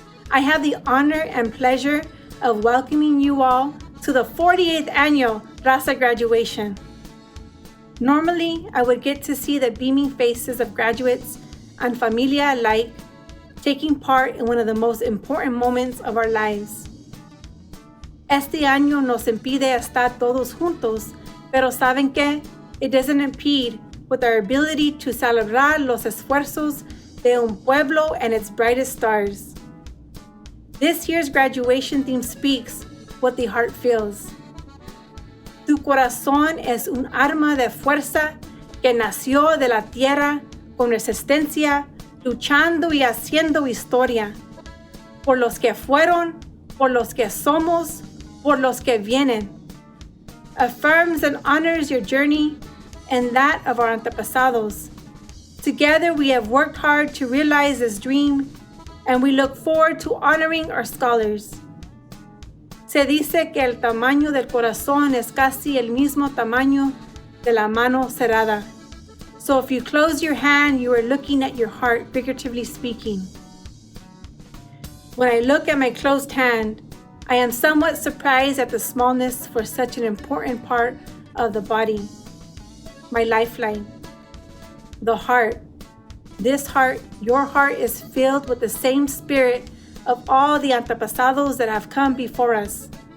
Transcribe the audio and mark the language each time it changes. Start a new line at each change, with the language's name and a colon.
English: I have the honor and pleasure of welcoming you all to the 48th annual Raza graduation. Normally, I would get to see the beaming faces of graduates and familia alike taking part in one of the most important moments of our lives.
Spanish: Este año nos impide estar todos juntos, pero ¿saben qué?
English: It doesn't impede with our ability to
Spanish: celebrar los esfuerzos de un pueblo
English: and its brightest stars. This year's graduation theme speaks what the heart feels.
Spanish: Tu corazón es un arma de fuerza que nació de la tierra con resistencia, luchando y haciendo historia. Por los que fueron, por los que somos, por los que vienen.
English: Affirms and honors your journey and that of our antepasados. Together we have worked hard to realize this dream, and we look forward to honoring our scholars.
Spanish: Se dice que el tamaño del corazón es casi el mismo tamaño de la mano cerrada.
English: So if you close your hand, you are looking at your heart, figuratively speaking. When I look at my closed hand, I am somewhat surprised at the smallness for such an important part of the body. My lifeline, the heart. This heart, your heart, is filled with the same spirit of all the antepasados that have come before us.